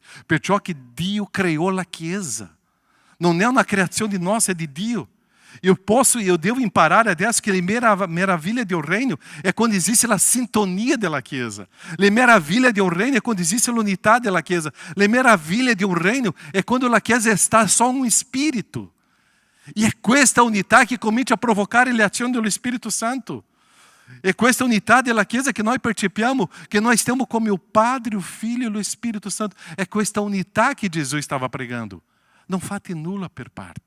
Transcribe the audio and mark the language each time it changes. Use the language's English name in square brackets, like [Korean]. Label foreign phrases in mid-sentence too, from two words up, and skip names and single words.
[Italian] Perciò che Dio criou la chiesa. Non è una creazione nostra, è di Dio. Eu devo imparare adesso che le meraviglie del reino è quando esiste la sintonia della Chiesa. Le meraviglie del reino è quando esiste l'unità della Chiesa. Le meraviglie del reino è quando la Chiesa sta [Portuguese] só um Espírito. [Italian] E è questa unità che comincia a provocare le azioni dello Spirito Santo. È questa unità della Chiesa che noi percepiamo, che noi stiamo come il Padre, il Figlio e lo Spirito Santo. È questa unità che Gesù stava pregando. Non fate nulla per parte.